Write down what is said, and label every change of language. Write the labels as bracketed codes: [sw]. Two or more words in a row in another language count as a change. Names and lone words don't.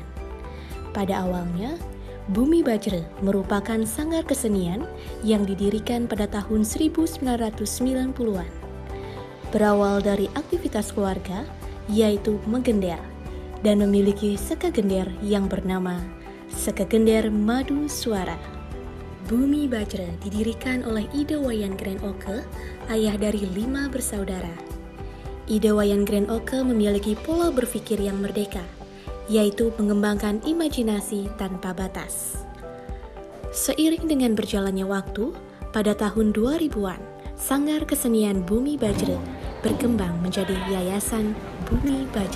[id] Pada awalnya, Bumi Bajra merupakan sanggar kesenian yang didirikan pada tahun 1990-an. Berawal dari aktivitas keluarga, yaitu menggender, dan memiliki sekegender yang bernama Sekegender Madu Suara. Bumi Bajra didirikan oleh Ide Wayan Grand Oke, ayah dari 5 bersaudara. Ide Wayan Grand Oke memiliki pola berpikir yang merdeka, yaitu mengembangkan imajinasi tanpa batas. Seiring dengan berjalannya waktu, pada tahun 2000-an, Sanggar Kesenian Bumi Bajra berkembang menjadi Yayasan Bumi Bajra.